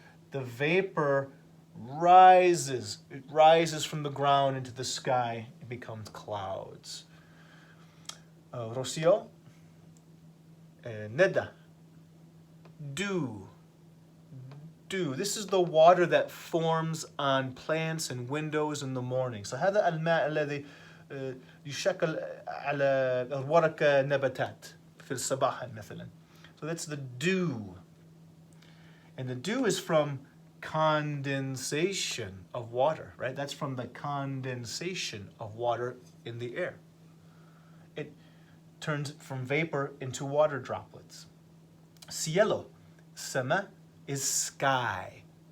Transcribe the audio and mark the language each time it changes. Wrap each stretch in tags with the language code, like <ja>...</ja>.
<en>The vapor rises. It rises from the ground into the sky. It becomes clouds. Rocio, ندى, dew. This is the water that forms on plants and windows in the morning.</en> <ar>So هذا الماء الذي يشكل على ورق نباتات في الصباح مثلا.</ar> <en>So that's the dew. And the dew is from condensation of water, right? That's from the condensation of water in the air. It turns from vapor into water droplets. Cielo, sama, is sky.</en>